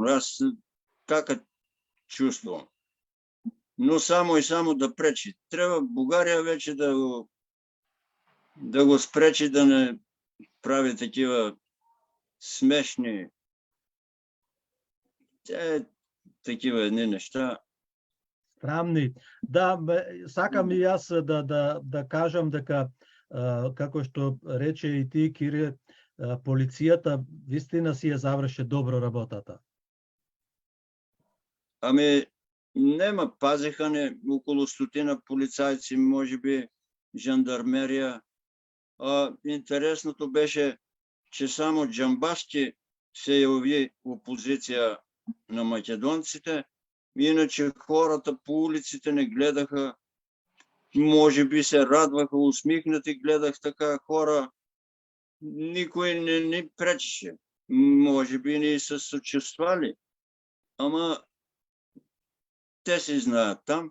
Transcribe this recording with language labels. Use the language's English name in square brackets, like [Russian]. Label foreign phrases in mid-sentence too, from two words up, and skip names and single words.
[Bulgarian] Аз така чувствам. Но само и само да пречи. Трябва България вече да го спречи, да не прави такива смешни такива едни неща. Срамни. [Macedonian] Да, сакам и аз да кажам дека, како што рече и ти, Кире, полицијата вистина си ја заврши добро работата. Ами, нема, [Bulgarian] пазиха не около 100 полицайци, може би жандармерия. Интересното беше, че само Джамбаски се яви опозиция на македонците, иначе хората по улиците не гледаха, може би се радваха, усмихнати, гледах така хора, никой не ни пречеше, може би не са съчувствали, ама те си знаят там.